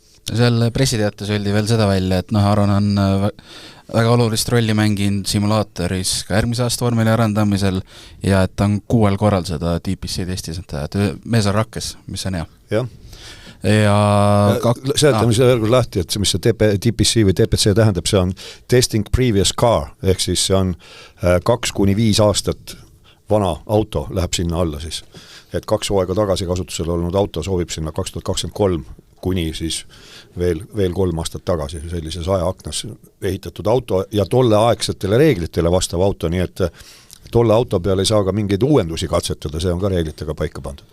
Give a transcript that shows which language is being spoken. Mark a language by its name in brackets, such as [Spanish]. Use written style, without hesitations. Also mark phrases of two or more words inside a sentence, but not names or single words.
[Estonian] seal pressiteates öeldi veel seda välja, et Aron on väga olulist rolli mänginud simulaatoris ka järgmise aasta vormeli arendamisel ja et ta on 6 korral seda TPC testis, et mees on rakkes, mis on hea. Jah. Ja seletame seda veel lahti, et mis see TPC või TPC tähendab, see on [English] testing previous car, [Estonian] ehk siis see on 2-5 aastat vana auto läheb sinna alla siis. Et 2 hooaega tagasi kasutusel olnud auto soovib sinna 2023 kuni siis veel 3 aastat tagasi sellises ajaaknas ehitatud auto ja tolleaegsetele reeglitele vastav auto, nii et tolle auto peal ei saa ka mingeid uuendusi katsetada, see on ka reeglitega paika pandud.